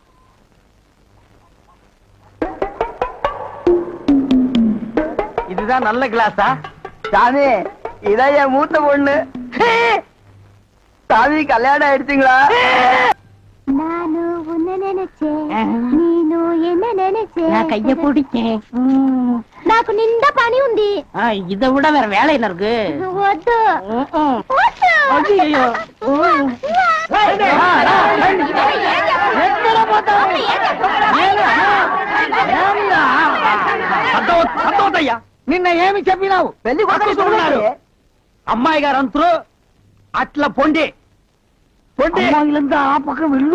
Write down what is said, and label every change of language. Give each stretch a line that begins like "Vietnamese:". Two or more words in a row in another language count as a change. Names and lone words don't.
Tamil: இதுதான் நல்ல கிளாஸா? சாமி இதான் என் மூத்த பொண்ணு. சாமி கல்யாணம் ஆயிடுச்சுங்களா? நானு உன்ன நினைச்சேன், நீனு என்ன நினைச்சேன். நான் கைய பிடிச்சேன்.
Telugu: నాకు నిండా పని ఉంది.
Tamil: இதை விட வேற வேலை என்ன இருக்கு?
Telugu: వద్దు.
Tamil: ஐயோ
Telugu: అర్థమవుతయ్యా నిన్న ఏమి చెప్పినావు? పెళ్లి కొడుకున్నారు అమ్మాయి గారు అంతరు అట్లా పొండి అమ్మాయిలంతా ఆ పక్క వెళ్ళు.